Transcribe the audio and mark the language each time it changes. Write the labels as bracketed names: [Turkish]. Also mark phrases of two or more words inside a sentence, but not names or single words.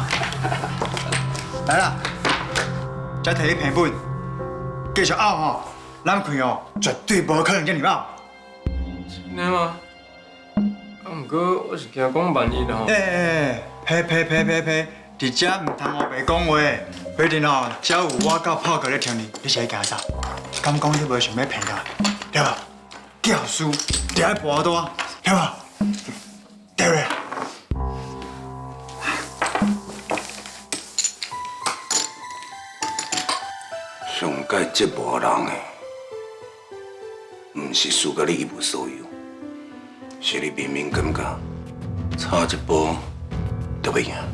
[Min Nan Chinese] 来啦，再摕你平本，继续拗吼，咱开哦，绝对无可能遮尔拗。真的吗？啊，不过我是惊讲万一啦吼。呸！伫遮唔通胡白讲话，反正哦，只有我甲炮哥咧听你，你是爱惊啥？敢讲你无想要骗我，对吧？教书就爱博大，对吧？对不对？上界折磨人的，毋是输甲你一无所有，是你明明感觉差一步就要赢。